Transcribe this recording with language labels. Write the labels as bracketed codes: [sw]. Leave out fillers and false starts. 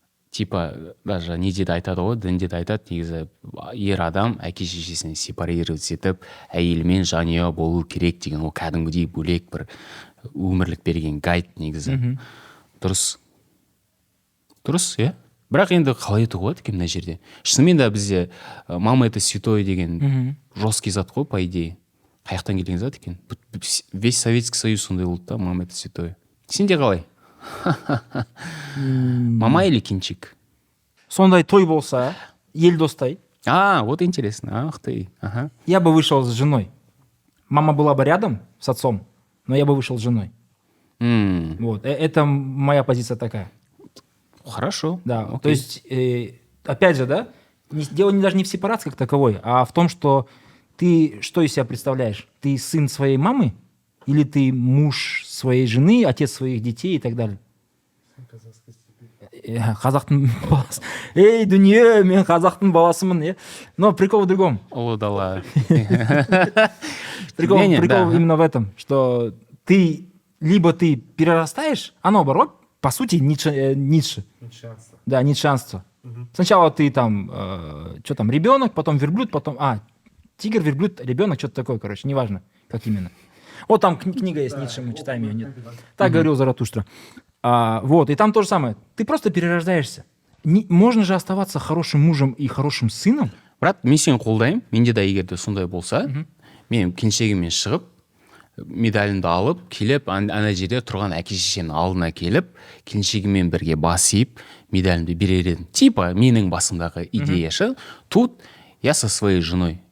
[kk] Типа, даже неде де айтады ғой, дінде де айтады, негізі ер адам әке шешесіне сепарировать етіп, әйелмен жанұя болу керек деген, ол кәдімгідей бөлек бір өмірлік берген гайд негізі. Дұрыс, иә? Бірақ енді қалай етуге болады екен мына жерде? Шынымен де бізде мама это святой деген жесткий зат қой, по идее. Қаяқтан келген зат екен? Весь Советский Союз сондай болды да, [ru] мама это святой. [kk] Сенде қалай? Мама или кинчик? Сондай той болса, ел достай. [ru] Вот интересно. Ах ты. Ага. Я бы вышел с женой. Мама была бы рядом с отцом, но я бы вышел с женой. Вот. Это моя позиция такая. Хорошо. Да. Окей. То есть, опять же, да, дело даже не в сепарации как таковой, а в том, что ты что из себя представляешь? Ты сын своей мамы или ты муж своей жены, отец своих детей и так далее? [kk] Қазақтың баласы. Эй, дүние, мен қазақтың баласымын, е. [ru] Но прикол в другом. [kk] О, дала. [ru] Прикол именно в этом, что либо ты перерастаешь, а наоборот, по сути, Ницше. Да, ницшанство. Сначала ты там, ребенок, потом верблюд, потом, тигр, верблюд, ребенок, что-то такое, короче, неважно, как именно. Вот там книга есть Ницше, мы читаем ее, нет. Так говорил Заратустра. Вот, и там то же самое. Ты просто перерождаешься. Можно же оставаться хорошим мужем и хорошим сыном. [kk] Брат, мен сені қолдаймын. Менде де егер де сондай болса, мен келіншегіммен шығып, медалімді алып, келіп, ана жерде тұрған әке шешенің алдына келіп, келіншегіммен бірге бас иіп, медалімді берер едім. Типа, менің басымдағы идеяшы, [ru] тут я со своей женой.